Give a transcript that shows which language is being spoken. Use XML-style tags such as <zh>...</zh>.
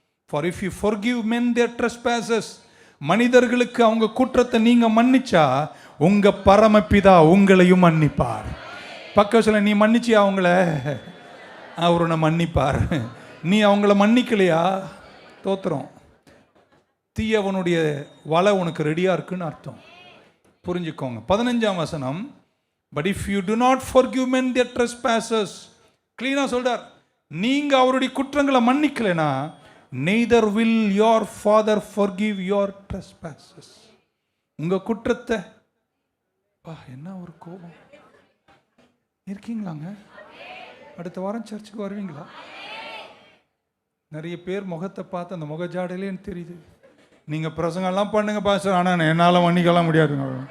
<en>For if you forgive men their trespasses,</en> <ta>மனிதர்களுக்கு அவங்க குற்றத்தை நீங்க மன்னிச்சா உங்க பரமபிதா உங்களையும் மன்னிப்பார். பக்கத்துல நீ மன்னிச்சியா அவங்கள? அவர் உன்னை மன்னிப்பார். நீ அவங்கள மன்னிக்கலையா? தோத்துறோம். தீயவனுடைய வலை உனக்கு ரெடியா இருக்குன்னு அர்த்தம். புரிஞ்சுக்கோங்க. 15ஆம் வசனம்.</ta> <en>But if you do not forgive men their trespasses,</en> <ta>கிளீனா சொல்றார், நீங்க அவருடைய குற்றங்களை மன்னிக்கலைனா</ta> <en>neither will your father forgive your trespasses.</en> <ta>உங்க குற்றத்தை என்ன ஒரு கோபம் இருக்கீங்களாங்க? அடுத்த வாரம் சர்ச்சுக்கு வருவீங்களா? நிறைய பேர் முகத்தை பார்த்து அந்த முகஜாடையிலேன்னு தெரியுது. நீங்க பிரசங்கெல்லாம் பண்ணுங்க பாஸ்டர், ஆனால் என்னால் மன்னிக்கலாம் முடியாதுங்க.</ta>